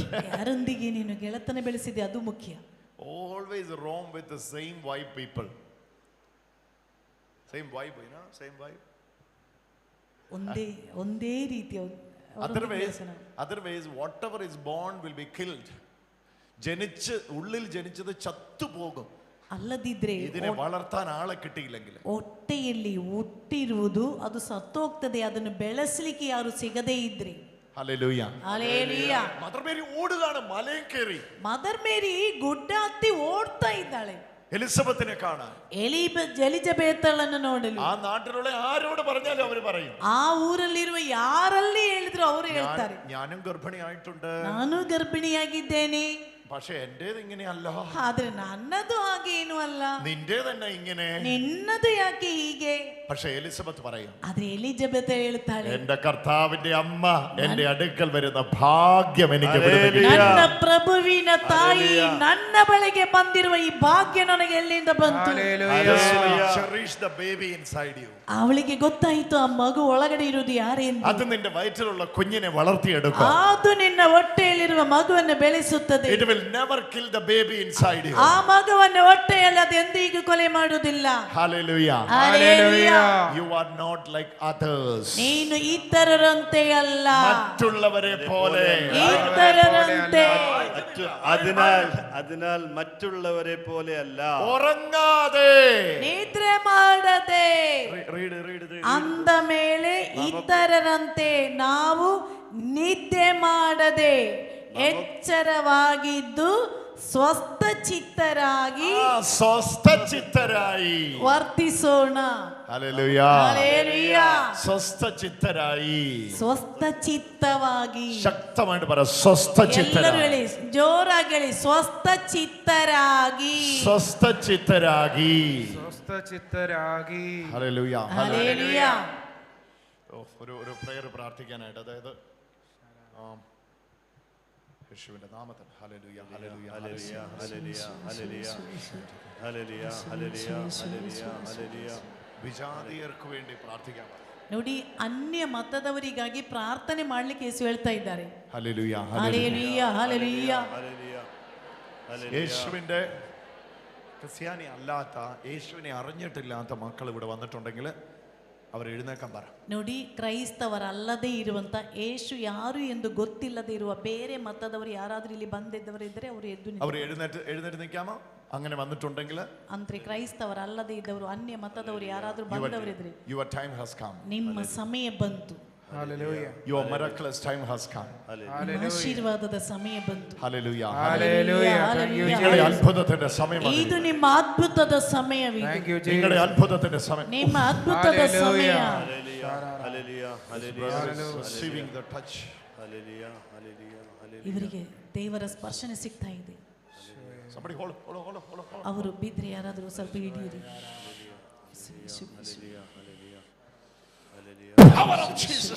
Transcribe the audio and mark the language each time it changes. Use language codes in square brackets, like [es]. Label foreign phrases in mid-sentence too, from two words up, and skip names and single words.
[kn] ಯಾರೊಂದಿಗೆ ನೀನು ಗೆಳತನ ಬೆಳೆಸಿದೆ ಅದು ಮುಖ್ಯ. [en] Always roam with the same vibe people. Same vibe, you know, same vibe. [kn] ಒಂದೇ ರೀತಿಯ. [en] Otherwise whatever is born will be killed. [ml] ഉള്ളിൽ ജനിച്ചത് ചത്തുപോകും. [kn] ಅಲ್ಲದಿದ್ರೆ [ml] ഇതിനെ വളർത്താൻ ആളെ കിട്ടിയില്ലെങ്കിൽ, [kn] ಹೊಟ್ಟೆಯಲ್ಲಿ ಹುಟ್ಟಿರುವುದು ಅದು ಸತ್ತೋಗ್ತದೆ, ಅದನ್ನು ಬೆಳೆಸಲಿಕ್ಕೆ ಯಾರು ಸಿಗದೇ ಇದ್ರೆ. [ml] ഹല്ലേലൂയ. [kn] ಹಲ್ಲೆಲೂಯ. [ml] മദർ മേരി ഓടുകയാണ്, മലയിൽ കയറി. [kn] ಮದರ್ ಮೇರಿ ಗುಡ್ಡ ಹತ್ತಿ ಓಡ್ತಾ ಇದ್ದಾಳೆ [ml] എലിസബത്തിനെ കാണാൻ, [kn] ಎಲಿಜಬೆತಳನ್ನು ನೋಡಲು. [ml] ആ നാട്ടിലുള്ള ആരോട് പറഞ്ഞാലും അവര് പറയും, [kn] ಆ ಊರಲ್ಲಿರುವ ಯಾರಲ್ಲಿ ಹೇಳಿದ್ರು ಅವರು ಹೇಳ್ತಾರೆ, [ml] ഞാനും ഗർഭിണിയായിട്ടുണ്ട്, [kn] ನಾನು ಗರ್ಭಿಣಿಯಾಗಿದ್ದೇನೆ. [ml] പക്ഷെ എന്റേത് ഇങ്ങനെയല്ല. [kn] ಆದ್ರೆ ನನ್ನದು ಹಾಗೆ ಏನು ಅಲ್ಲ. [ml] നിന്റെ തന്നെ ഇങ്ങനെ. [kn] ನಿನ್ನದು ಯಾಕೆ ಹೀಗೆ. [ml] പക്ഷെ എലിസബത്ത് പറയും, [kn] ಆದ್ರೆ എലിಜബೆತ್ ಹೇಳ್ತಾಳೆ, [ml] എന്റെ കർത്താവിന്റെ അമ്മ എന്റെ അടുക്കൽ വരുന്ന ഭാഗ്യം എനിക്ക് [kn] ನನ್ನ ಪ್ರಭುವಿನ ತಾಯಿ ನನ್ನ ಬಳಿಗೆ ಬಂದಿರುವ ಈ ಭಾಗ್ಯ ನನಗೆ ಎಲ್ಲಿಂದ ಬಂತು. [en] cherish the baby inside you. [kn] ಅವಳಿಗೆ ಗೊತ್ತಾಯಿತು ಆ ಮಗು ಒಳಗಡೆ ಇರುವುದು ಯಾರೆಂದು. [ml] അത് നിന്റെ വയറ്റിലുള്ള കുഞ്ഞിനെ വളർത്തിയെടുക്കും. [kn] ಅದು ನಿನ್ನ ಹೊಟ್ಟೆಯಲ್ಲಿರುವ ಮಗುವನ್ನು ಬೆಳೆಸುತ್ತದೆ. [en] It will never kill the baby inside you. [kn] ಆ ಮಗುವನ್ನು ಹೊಟ್ಟೆಯಲ್ಲಿ ಅದು ಎಂದಿಗೂ ಕೊಲೆ ಮಾಡುವುದಿಲ್ಲ. [en] Hallelujah. Hallelujah. You are not like others. [kn] ನೀನು ಇತರರಂತೆ ಅಲ್ಲ, [ml] മറ്റുള്ളവരെ പോലെ. [kn] ಇತರರಂತೆ. [ml] അതിനാൽ മറ്റുള്ളവരെ പോലെ അല്ല. ഉറങ്ങാതെ, [kn] ನಿದ್ರೆ ಮಾಡದೆ, [en] read. [kn] ಅಂದ ಮೇಲೆ ಇತರರಂತೆ ನಾವು ನಿದ್ದೆ ಮಾಡದೆ ಎಚ್ಚರವಾಗಿದ್ದು ಸ್ವಸ್ಥಚಿತ್ತರಾಗಿ ವರ್ತಿಸೋಣ. [ml] ഹല്ലേലൂയ. ഹല്ലേലൂയ. സ്വസ്ഥചിത്തരായി, [kn] ಸ್ವಸ್ಥಚಿತ್ತವಾಗಿ. [ml] ശക്തമായിട്ട് പറ, സ്വസ്ഥചിത്തരായി. [kn] ಎಲ್ಲರೂ ಹೇಳಿ, ಜೋರಾಗಿ ಹೇಳಿ, ಸ್ವಸ್ಥಚಿತ್ತರಾಗಿ. [ml] സ്വസ്ഥചിത്തരാಗಿ. [kn] ಸ್ವಸ್ಥಚಿತ್ತರಾಗಿ. [ml] ഹല്ലേലൂയ. ഹല്ലേലൂയ. ഒരു പ്രയർ പ്രാർത്ഥിക്കാനായിട്ട്, അതായത് യേശുവിന്റെ നാമത്തിൽ. ഹല്ലേലൂയ. ഹല്ലേലൂയ. ഹല്ലേലൂയ. ഹല്ലേലൂയ. ഹല്ലേലൂയ. ഹല്ലേലൂയ. ഹല്ലേലൂയ. വിജാതിയർക്ക് വേണ്ടി പ്രാർത്ഥിക്കാം. [kn] ನೋಡಿ, ಅನ್ಯ ಮತದವರಿಗಾಗಿ ಪ್ರಾರ್ಥನೆ ಮಾಡ್ಲಿಕ್ಕೆ ಯೇಸು ಹೇಳ್ತಾ ಇದ್ದಾರೆ. [ml] ഹല്ലേലൂയ. ഹല്ലേലൂയ. ഹല്ലേലൂയ. യേശുവിന്റെ ക്രിസ്ത്യാനി അല്ലാത്ത, യേശുവിനെ അറിഞ്ഞിട്ടില്ലാത്ത മക്കൾ ഇവിടെ വന്നിട്ടുണ്ടെങ്കിൽ അവർ എഴുന്നേക്കാൻ പറ. [kn] ನೋಡಿ, ಕ್ರೈಸ್ತವರಲ್ಲದೆ ಇರುವಂತ, ಯೇಸು ಯಾರು ಎಂದು ಗೊತ್ತಿಲ್ಲದೆ ಇರುವ ಬೇರೆ ಮತದವರು ಯಾರಾದ್ರೂ ಇಲ್ಲಿ ಬಂದಿದ್ದವರಿದ್ರೆ ಅವರು [ml] എഴുന്നേറ്റ് നിൽക്കാമോ? അങ്ങനെ വന്നിട്ടുണ്ടെങ്കിൽ, [kn] ಅಂದ್ರೆ ಕ್ರೈಸ್ತವರಲ್ಲದೆ ಇದ್ದವರು, ಅನ್ಯ ಮತದವರು ಯಾರಾದ್ರೂ ಬಂದವರಿದ್ರೆ, [en] your time has come. [kn] ನಿಮ್ಮ ಸಮಯ ಬಂತು. [en] Hallelujah. Your miraculous time has come. [kn] ಆಶೀರ್ವಾದದ ಸಮಯ ಬಂತು. [en] Hallelujah. Hallelujah. [ml] നിങ്ങളുടെ അത്ഭുതത്തിന്റെ സമയമാണ്. [kn] ಇದು ನಿಮ್ಮ ಅದ್ಭುತದ ಸಮಯವಿದೆ. [en] Thank you, Jesus. [ml] നിങ്ങളുടെ അത്ഭുതത്തിന്റെ സമയം. [kn] ನಿಮ್ಮ ಅದ್ಭುತದ ಸಮಯ. [ml] ഹല്ലേലൂയ. [en] Receiving the touch. [ml] ഹല്ലേലൂയ. ഹല്ലേലൂയ. [kn] ಇವರಿಗೆ ದೇವರ ಸ್ಪರ್ಶನೆ ಸಿಗ್ತಾ ಇದೆ. [en] Somebody hold. [kn] ಅವರು ಬಿದ್ರೆ ಯಾರಾದರೂ ಸ್ವಲ್ಪ ಹಿಡಿಯಿರಿ. [en] Power of Jesus.